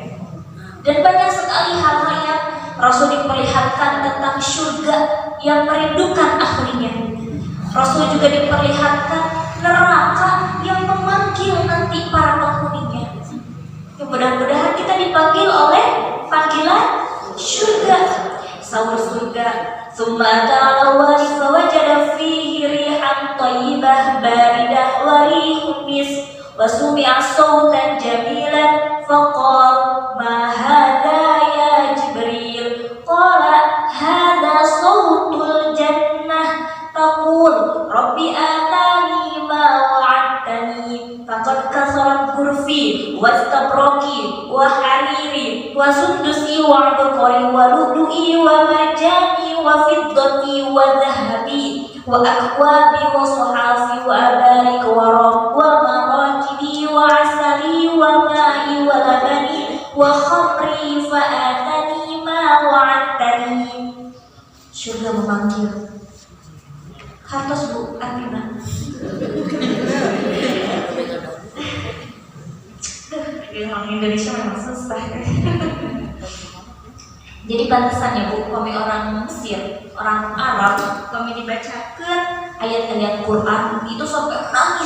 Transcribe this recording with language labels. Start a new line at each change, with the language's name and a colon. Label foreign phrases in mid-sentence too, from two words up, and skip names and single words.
Indonesian: Dan banyak sekali hal-hal yang Rasul diperlihatkan tentang surga yang merindukan ahlinya. Rasul juga diperlihatkan neraka yang memanggil nanti para penghuninya. Ya, mudah-mudahan kita dipanggil oleh panggilan surga. Saur surga,
Arabic: ثم تعالى و وجد فيه ريحا طيبة باردة و ريح مسك و سمع صوتا جميلا فقال ما هذا يا جبريل قال هذا صوت الجنة تقول ربي آتني ما وعدتني فقد كثرت غرفي وإستبرقي و حريري و سندسي و عبقريي و لؤلؤي و مرجاني و فضتي و ذهبي و أكوابي و صحافي و أباريق و رب و مراكبي و عسلي و مائي و لبني و خمري فآتني ما وعدتني.
Indonesian: Surga memanggil. Hartos Bu Atina. Orang Indonesia memang susah. Jadi pantasannya Bu, kami orang Mesir, orang Arab, kami dibacakan ayat-ayat Quran itu sampai nangis.